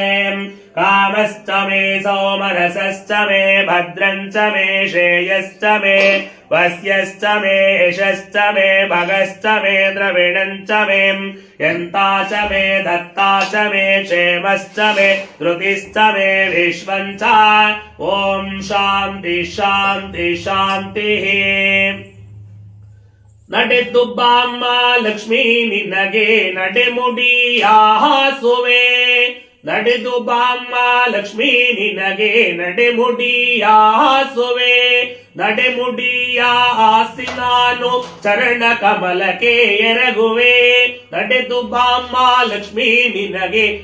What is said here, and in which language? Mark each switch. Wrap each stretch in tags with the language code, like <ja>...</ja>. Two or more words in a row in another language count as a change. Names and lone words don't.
<sa>मे सौमनसश्च मे भद्रं च मे श्रेयश्च मे वस्यश्च मे यशश्च मे भगश्च मे द्रविणं च मे यन्ता च मे दत्ता च मे क्षेमश्च मे धृतिश्च मे विश्वं च ॐ शान्ति शान्ति शान्तिः</sa> <kn>ನಡೆದು ಬಾಮ್ಮ ಲಕ್ಷ್ಮೀ ನಿನಗೆ ನಡೆಮುಡಿಯಾಹ ಸುವೆ ನಡೆದು ಬಾಮ್ಮ ಲಕ್ಷ್ಮೀ ನಿನಗೆ ನಡೆಮುಡಿಯಾಹ ಸುವೆ ನಡೆಮುಡಿಯ ಆಸಿ ನಾನು ಚರಣ ಕಮಲಕ್ಕೆ ಎರಗುವೆ ನಡೆದು ಬಾಮ್ಮ ಲಕ್ಷ್ಮೀ</kn>